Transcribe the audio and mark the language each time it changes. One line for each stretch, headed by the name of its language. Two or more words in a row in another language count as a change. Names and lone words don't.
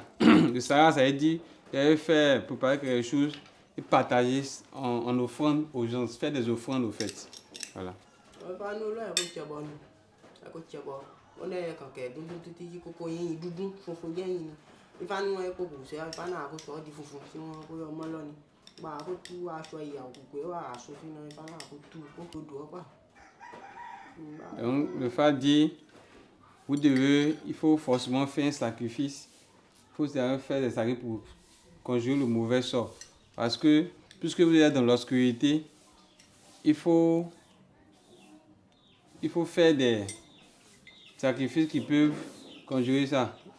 French: Le Sahara, ça veut dire vous devez faire, préparer quelque chose et partager en offrande aux gens, faire des offrandes au fait. Voilà.
Yoruba: ó lẹ́yìn kankan dúdú títí yí kókó yín dúdú funfun jẹ́yìn ni ifá ní wọn epo kò sí ifá náà kó sọ ọ́ di funfun tí wọ́n kó yọ ọmọ lọ́ni gba kó tú aṣọ ìyàwó kò pé wà aṣọ sínú ifá náà kó tú kó tó dùn ọ́ pa.
French: Donc le Fa dit, il faut forcément faire un sacrifice. Il faut faire des sacrifices pour conjurer le mauvais sort. Parce que, puisque vous êtes dans l'obscurité, il faut faire des sacrifices qui peuvent conjurer ça.